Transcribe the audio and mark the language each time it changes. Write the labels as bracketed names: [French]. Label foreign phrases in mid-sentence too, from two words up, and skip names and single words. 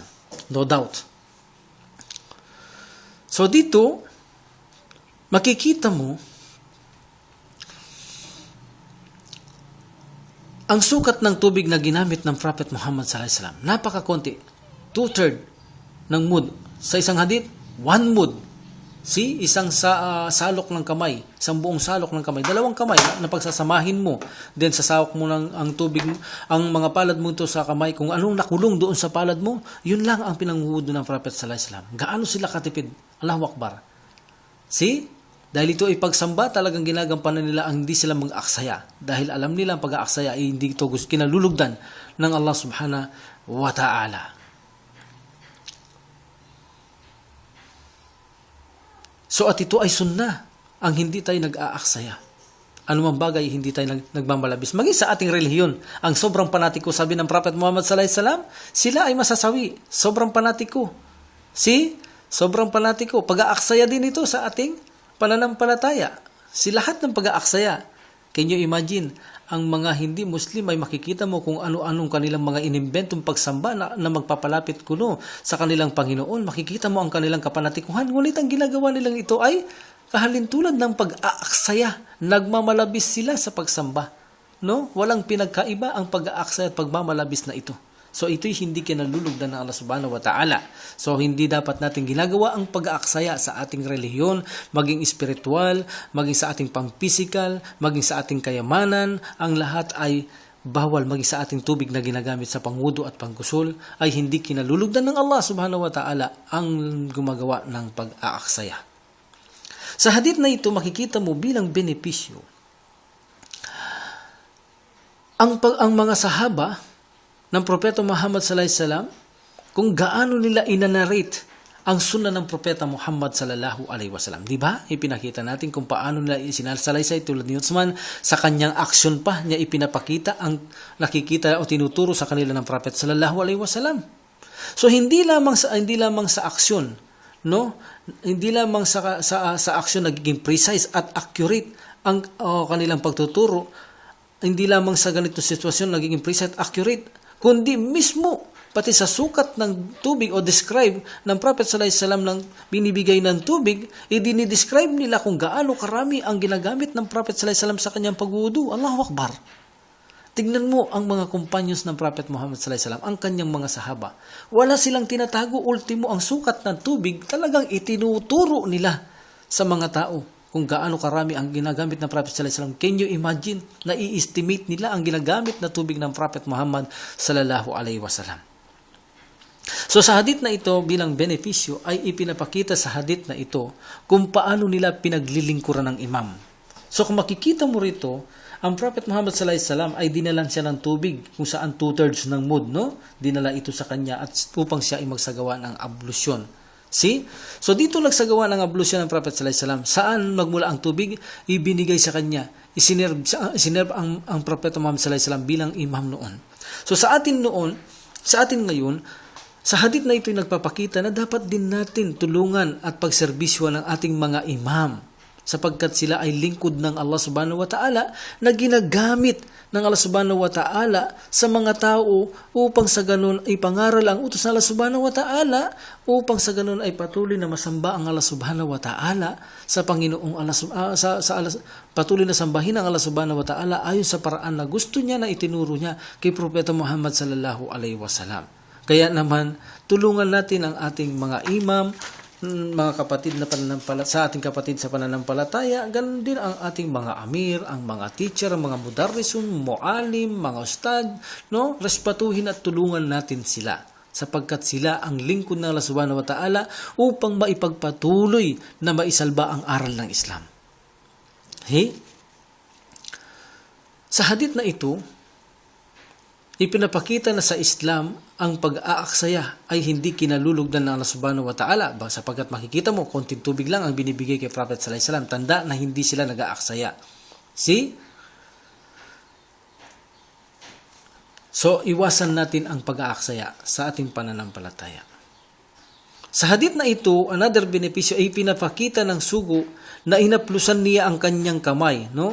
[English] No doubt. [Filipino] So dito, makikita mo ang sukat ng tubig na ginamit ng Prophet Muhammad [Arabic] صلى الله عليه وسلم, [Filipino] napakakonti. 2/3 ng mud. Sa isang hadith, 1 mud. See, isang salok ng kamay, isang buong salok ng kamay, 2 kamay na pagsasamahin mo, then sasawak mo ng ang tubig, ang mga palad mo ito sa kamay, kung anong nakulong doon sa palad mo, yun lang ang pinanguhudo ng Prophet [Arabic] صلى الله عليه وسلم. [Filipino] Gaano sila katipid? [Arabic] الله أكبر. [Filipino] See? Dahil ito ay pagsamba, talagang ginagampanan nila ang hindi sila mag-aksaya. Dahil alam nila ang pag-aaksaya ay hindi ito kinalulugdan ng Allah [Arabic] سبحانه وتعالى. [Filipino] So at ito ay sunnah, ang hindi tayo nag-aaksaya. Anumang bagay, hindi tayo nagmamalabis. Maging sa ating relihiyon, ang sobrang panatiko, sabi ng Prophet Muhammad [Arabic] صلى الله عليه وسلم, [Filipino] sila ay masasawi. Sobrang panatiko. Sobrang panatiko. Pag-aaksaya din ito sa ating pananampalataya. Lahat ng pag-aaksaya. [English] Can you imagine? [Filipino] Ang mga hindi Muslim ay makikita mo kung ano-anong kanilang mga inimbentong pagsamba na magpapalapit kuno sa kanilang Panginoon. Makikita mo ang kanilang kapanatikuhan. Ngunit ang ginagawa nilang ito ay kahalintulad ng pag-aaksaya. Nagmamalabis sila sa pagsamba. No? Walang pinagkaiba ang pag-aaksaya at pagmamalabis na ito. So ito'y hindi kinalulugdan ng Allah [Arabic] سبحانه وتعالى. [Filipino] So hindi dapat natin ginagawa ang pag-aaksaya sa ating relihiyon, maging espiritual, maging sa ating pang-physical, maging sa ating kayamanan. Ang lahat ay bawal, maging sa ating tubig na ginagamit sa pangwudu at panggusul, ay hindi kinalulugdan ng Allah [Arabic] سبحانه وتعالى [Filipino] ang gumagawa ng pag-aaksaya. Sa hadith na ito, makikita mo bilang benepisyo ang mga sahaba ng Propeta Muhammad [Arabic] صلى الله عليه وسلم [Filipino] kung gaano nila inanarate ang sunnah ng Propeta Muhammad [Arabic] صلى الله عليه وسلم. [Filipino] Di ba? Ipinakita natin kung paano nila isinasalaysay tulad ni Uthman sa kanyang aksyon pa niya ipinapakita ang nakikita o tinuturo sa kanila ng Prophet [Arabic] صلى الله عليه وسلم. [Filipino] So hindi lamang sa aksyon, no? Hindi lamang sa aksyon nagiging precise at accurate ang kanilang pagtuturo. Hindi lamang sa ganitong sitwasyon nagiging precise at accurate, kundi mismo pati sa sukat ng tubig o describe ng Prophet [Arabic] صلى الله عليه وسلم [Filipino] ng binibigay ng tubig, dinidescribe nila kung gaano karami ang ginagamit ng Prophet [Arabic] صلى الله عليه وسلم [Filipino] sa kanyang pagwudu. [Arabic] الله أكبر. [Filipino] Tignan mo ang mga companions ng Prophet Muhammad [Arabic] صلى الله عليه وسلم, [Filipino] ang kanyang mga sahaba. Wala silang tinatago, ultimo ang sukat ng tubig, talagang itinuturo nila sa mga tao kung gaano karami ang ginagamit ng Prophet [Arabic] صلى الله عليه وسلم. [English] Can you imagine? [Filipino] Na-i-estimate nila ang ginagamit na tubig ng Prophet Muhammad [Arabic] صلى الله عليه وسلم. [Filipino] So sa hadith na ito bilang benepisyo ay ipinapakita sa hadith na ito kung paano nila pinaglilingkuran ng imam. So kung makikita mo rito, ang Prophet Muhammad [Arabic] صلى الله عليه وسلم [Filipino] ay dinalan siya ng tubig kung saan 2/3 ng mud, no? Dinala ito sa kanya at upang siya ay magsagawa ng ablusyon. See? So dito nagsagawa ng ablusyon ng Prophet [Arabic] صلى الله عليه وسلم. [Filipino] Saan magmula ang tubig? Ibinigay sa kanya. Isinerb ang Prophet Muhammad [Arabic] صلى الله عليه وسلم [Filipino] bilang imam noon. So sa atin ngayon, sa hadith na ito ay nagpapakita na dapat din natin tulungan at pagserbisyo ng ating mga imam sapagkat sila ay lingkod ng Allah [Arabic] سبحانه وتعالى [Filipino] na ginagamit ng Allah [Arabic] سبحانه وتعالى [Filipino] sa mga tao upang sa ganun ay pangaral ang utos ng Allah [Arabic] سبحانه وتعالى [Filipino] upang sa ganun ay patuloy na masamba ang Allah [Arabic] سبحانه وتعالى [Filipino] sa Panginoong Allah, patuloy na sambahin ang Allah [Arabic] سبحانه وتعالى [Filipino] ayon sa paraan na gusto niya na itinuro niya kay Propeta Muhammad [Arabic] صلى الله عليه وسلم. [Filipino] Kaya naman, tulungan natin ang ating mga imam, mga kapatid na sa ating kapatid sa pananampalataya, ganun din ang ating mga amir, ang mga teacher, ang mga mudarrisun, mualim, mga ustad, no? Respatuhin at tulungan natin sila sapagkat sila ang lingkod ng Allah [Arabic] سبحانه وتعالى [Filipino] upang maipagpatuloy na maisalba ang aral ng Islam. Sa hadith na ito, ipinapakita na sa Islam ang pag-aaksaya ay hindi kinalulugdan ng Allah [Arabic] سبحانه وتعالى [Filipino] sapagkat makikita mo, konting tubig lang ang binibigay kay Prophet [Arabic] صلى الله عليه وسلم. [Filipino] Tanda na hindi sila nag-aaksaya. See? So, iwasan natin ang pag-aaksaya sa ating pananampalataya. Sa hadith na ito, another benepisyo ay pinapakita ng sugo na inaplusan niya ang kanyang kamay, no?